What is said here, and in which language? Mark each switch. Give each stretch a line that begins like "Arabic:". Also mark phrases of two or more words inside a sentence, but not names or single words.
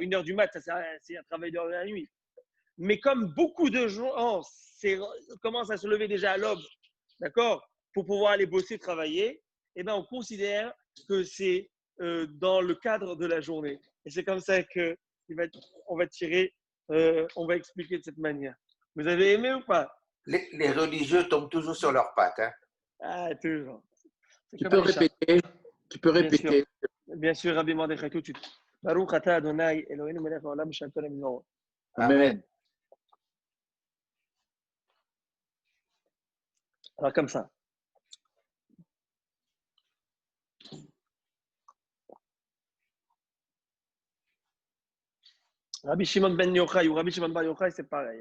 French: 1h du mat, ça, c'est un travail de la nuit. Mais comme beaucoup de gens commencent à se lever déjà à l'aube, d'accord, pour pouvoir aller bosser, travailler, eh ben, on considère que c'est dans le cadre de la journée. Et c'est comme ça que on va tirer, on va expliquer de cette manière. Vous avez aimé ou pas? Les religieux tombent toujours sur leurs pattes. Hein. Ah, toujours. Tu peux répéter. Tu peux répéter. Bien sûr, Rabbi Mordechai, tout de suite.
Hebrew: ברוך אתה אדוני, אלוהינו מלך העולם שעל כל המזורות. Amen.
French: Alors, comme ça. Rabbi Shimon ben Yochai ou Rabbi Shimon Bar Yochai, c'est pareil.